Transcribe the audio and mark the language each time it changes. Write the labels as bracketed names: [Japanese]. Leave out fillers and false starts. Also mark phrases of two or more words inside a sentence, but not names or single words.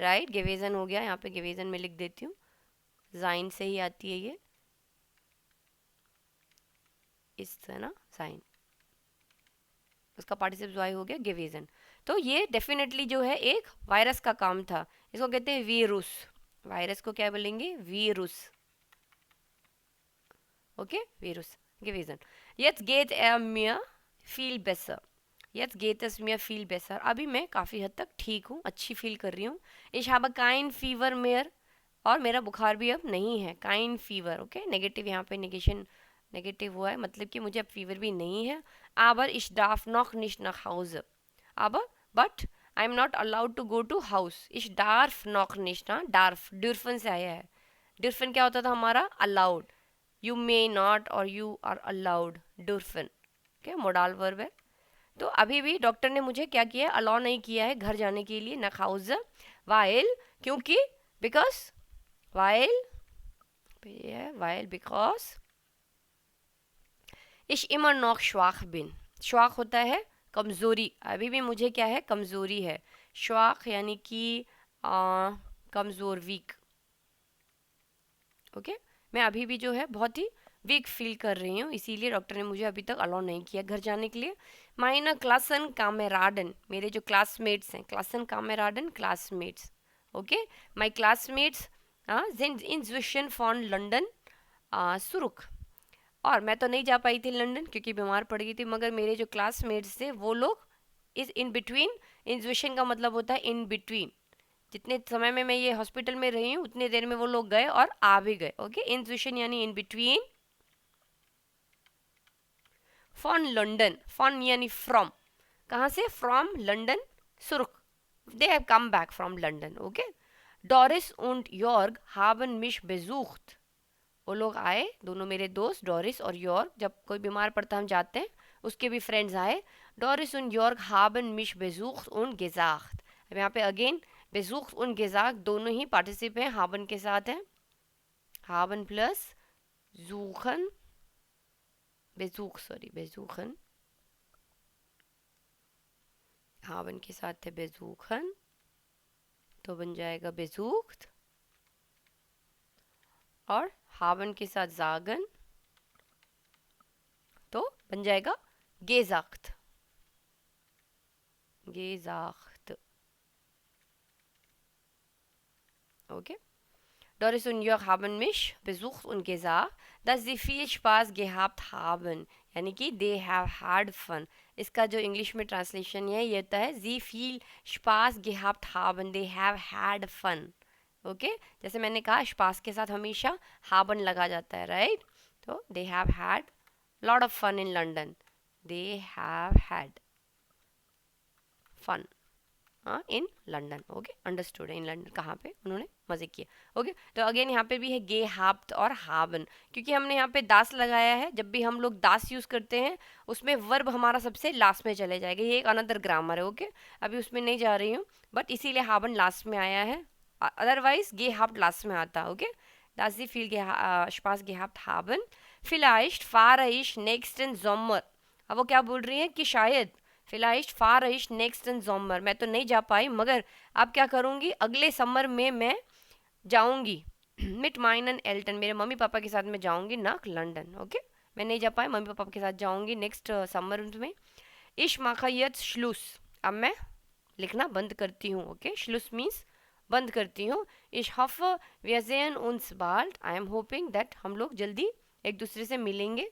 [Hindi] राइट गेवेजन हो गया, यहाँ पे गेवेजन में लिख देती हूँ, जाइन से ही आती है ये इस है ना जाइन, उसका [German] Partizip zwei [Hindi] हो गया गेवेजन. तो ये डेफिनेटली जो है एक वायरस का काम था. इसको कहते हैं वीरुस. वायरस को क्या बोलेंगे वीरुस. [German] Okay, Virus gewesen. Jetzt geht mir viel besser. Jetzt geht es mir viel besser. [Hindi] अभी मैं काफ़ी हद तक ठीक हूँ, अच्छी फील कर रही हूँ. [German] Ich habe kein Fever mehr [Hindi] और मेरा बुखार भी अब नहीं है. [German] Kein Fever, [Hindi] ओके नेगेटिव यहाँ पे नेगेशन नेगेटिव हुआ है मतलब कि मुझे अब फीवर भी नहीं है. [German] Aber ich darf noch nicht nach Hause. [English] Aber but I am not allowed to go to house. [German] Ich darf noch nicht ना darf dürfen [Hindi] से आया है. dürfen क्या होता था हमारा allowed. [English] You may not और you are allowed dürfen. [Hindi] okay [English] modal verb [Hindi] है. तो अभी भी डॉक्टर ने मुझे क्या किया अलाउ नहीं किया है घर जाने के लिए [German] nach Hause weil [Hindi] क्योंकि because weil because [German] ich immer noch schwach bin. [Hindi] schwach होता है कमज़ोरी. अभी भी मुझे क्या है कमज़ोरी है. schwach यानी कि कमज़ोर वीक. ओके मैं अभी भी जो है बहुत ही वीक फील कर रही हूँ इसीलिए डॉक्टर ने मुझे अभी तक अलाउ नहीं किया घर जाने के लिए. [German] meine Klassenkameraden [Hindi] मेरे जो क्लासमेट्स हैं [German] Klassenkameraden [Hindi] क्लासमेट्स. [German] ओके [English] my classmates [German] sind inzwischen von London zurück. [Hindi] और मैं तो नहीं जा पाई थी लंदन क्योंकि बीमार पड़ गई थी मगर मेरे जो क्लासमेट्स थे वो लोग [English] is in between. [Hindi] इंज्विशन का मतलब होता है [English] in between. [Hindi] जितने समय में मैं ये हॉस्पिटल में रही हूँ उतने देर में वो लोग गए और आ भी गए. ओके इंज्विशन यानी [English] in between. [German] von London [Hindi] फॉन यानी फ्रॉम कहाँ से [English] from London [Hindi] सुरुख. [English] they have come back from London. [German] ओके Doris und Jörg haben mich besucht. [Hindi] वो लोग आए दोनों मेरे दोस्त डॉरिस और यॉर्ग. जब कोई बीमार पड़ता हम जाते हैं उसके भी फ्रेंड्स आए. [German] Doris und Jörg haben mich besucht und gesagt. [Hindi] अब यहाँ पे अगेन [German] besucht und gesagt [Hindi] दोनों ही पार्टिसिप हैं, haben के साथ है, haben प्लस [German] suchen, besuchen, haben [Hindi] के साथ है besuchen, तो बन जाएगा besucht, और haben के साथ sagen, तो बन जाएगा gesagt. [English] Okay. [German] Doris und Jörg haben mich besucht und gesagt, dass sie viel Spaß gehabt haben. [Hindi] यानी कि [English] they have had fun. [Hindi] इसका जो इंग्लिश में ट्रांसलेशन है ये होता है [German] sie viel Spaß gehabt haben. [English] They have had fun. [Hindi] ओके जैसे मैंने कहा स्पास के साथ हमेशा haben लगा जाता है, राइट? [English] तो they have had lot of fun in London. They have had fun in London. Okay understood. in London [Hindi] कहाँ पे उन्होंने मजे किए. ओके तो अगेन यहाँ पे भी है गे हाप्ट और हाबन, क्योंकि हमने यहाँ पे दास लगाया है. जब भी हम लोग दास यूज करते हैं उसमें वर्ब हमारा सबसे लास्ट में चले जाएगा. ये एक अनदर ग्रामर है. ओके अभी उसमें नहीं जा रही हूँ, बट इसीलिए हाबन लास्ट में आया है, अदरवाइज गे हाप्ट लास्ट में आता. [German] ओके das sie viel Spaß gehabt haben. Vielleicht fahre ich nächsten Sommer. [Hindi] अब वो क्या बोल रही है कि शायद [German] vielleicht fahre ich nächsten Sommer, [Hindi] मैं तो नहीं जा पाई मगर अब क्या करूँगी अगले समर में मैं जाऊँगी. [German] mit meinen Eltern, [Hindi] मेरे मम्मी पापा के साथ मैं जाऊँगी nach लंदन. ओके मैं नहीं जा पाई, मम्मी पापा के साथ जाऊँगी [English] next summer [Hindi] में. [German] ich mache jetzt Schluss, [Hindi] अब मैं लिखना बंद करती हूँ. ओके Schluss means बंद करती हूँ. [German] ich hoffe wir sehen uns bald, [English] I am hoping that [Hindi] हम लोग जल्दी एक दूसरे से मिलेंगे.